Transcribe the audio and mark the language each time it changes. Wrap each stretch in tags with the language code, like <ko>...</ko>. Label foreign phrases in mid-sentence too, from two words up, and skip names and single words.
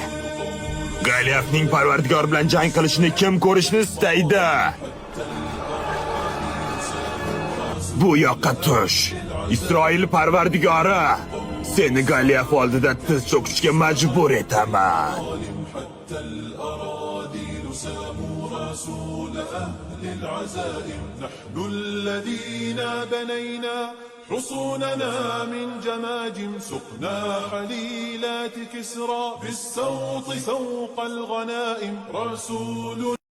<uz>Goliyafning Parvardigor bilan jang qilishini kim ko'rishni istaydi? Bu yoqqa tush. Isroil Parvardigori, seni Goliyaf oldida tiz cho'kishga majbur etaman.</uz> <ar>حصوننا من جماجم سقنا حليلات كسرى بالسوط سوق الغنائم رسول</ar>